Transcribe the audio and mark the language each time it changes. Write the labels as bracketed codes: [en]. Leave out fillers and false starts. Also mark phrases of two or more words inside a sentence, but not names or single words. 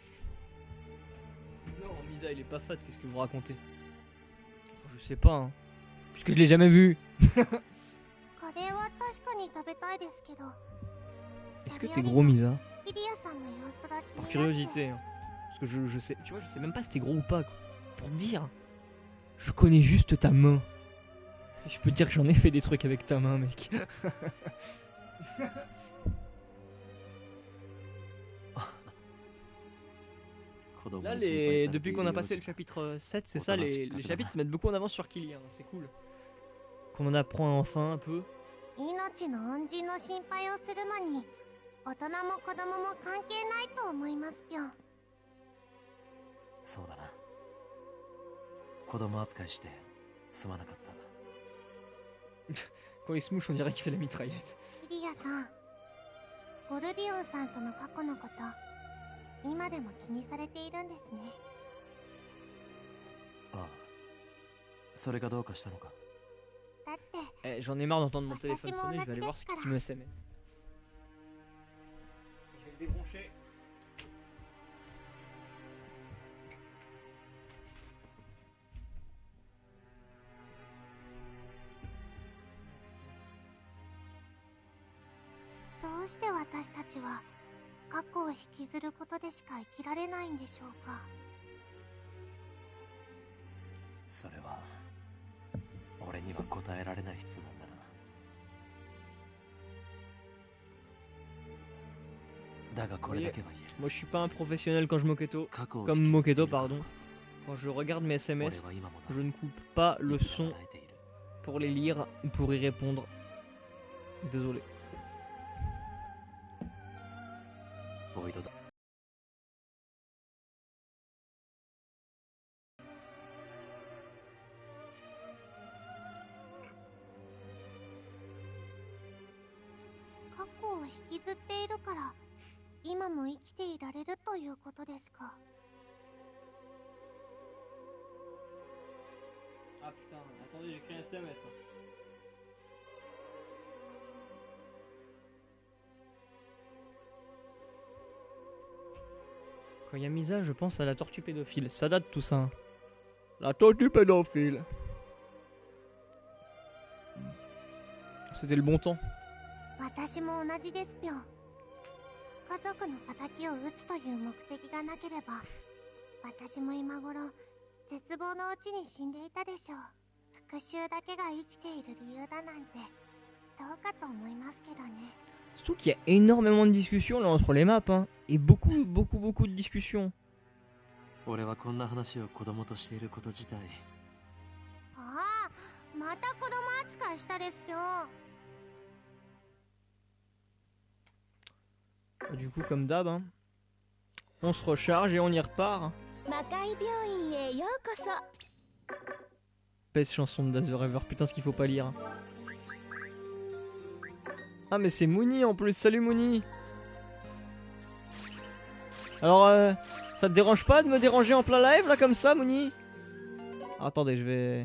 [fr] Non, Misa il est pas fat, qu'est-ce que vous racontez? Enfin, je sais pas hein. Puisque je l'ai jamais vu. [ja] カレーは確かに食べたいですけど [fr] Est-ce que t'es gros, Misa? [ja] キリアさんの様子が気 [fr] Par [ja] になって [fr] curiosité. Hein. Parce que je sais, tu vois, je sais même pas si t'es gros ou pas. Quoi. Pour te dire, je connais juste ta main. Et je peux te dire que j'en ai fait des trucs avec ta main, mec. Là, depuis qu'on a passé le chapitre 7, c'est ça, les chapitres se mettent beaucoup en avance sur Killy, hein, c'est cool. Qu'on en apprend enfin un peu. [ja] 命の恩人の心配をするのに大人も子供も関係ないと思いますぴょん。そうだな。子供扱いしてすまなかった。 [fr] Quand il se mouche, on dirait qu'il fait la mitraillette. [ja] キリアさん、ゴルディオンさんとの過去のこと今でも気にされているんですね。ああ、それがどうかしたのか。だって [fr] Eh, j'en ai marre d'entendre mon téléphone sonner, je vais aller voir ce qui me SMS. Je vais le débrancher. [ja] « どうして私たちは過去を引きずることでしか生きられないんでしょうか。それは俺には答えられない質問だな。だがこれだけは言える。 [fr] Moi je suis pas un professionnel quand je moquetto, comme moquetto pardon. Quand je regarde mes SMS, je ne coupe pas le son pour les lire ou pour y répondre. Désolé. [ja] ボイドだ。過去を引きずっているから今も生きていられるということですか。 [fr] Ah putain, attendez, j'écris un SMS. Quand il y a Misa, je pense à la tortue pédophile. Ça date tout ça. La tortue pédophile. C'était le bon temps. [ja] 私も同じですぴょん。家族の仇を討つという目的がなければ私も今頃絶望のうちに死んでいたでしょう。復讐だけが生きている理由だなんてどうかと思いますけどね。 [fr] Surtout qu'il y a énormément de discussions là entre les maps, hein. Et beaucoup de discussions. [ja] 俺はこんな話を子供としていること自体。ああ、また子供扱いしたですぴょん。 [fr] Du coup, comme d'hab, hein, on se recharge et on y repart. [ja] 魔界病院へようこそ。 [fr] Pèse chanson de Days Forever, putain ce qu'il faut pas lire. Ah mais c'est Mooni en plus, salut Mooni. Alors ça te dérange pas de me déranger en plein live là comme ça Mooni? Attendez, je vais...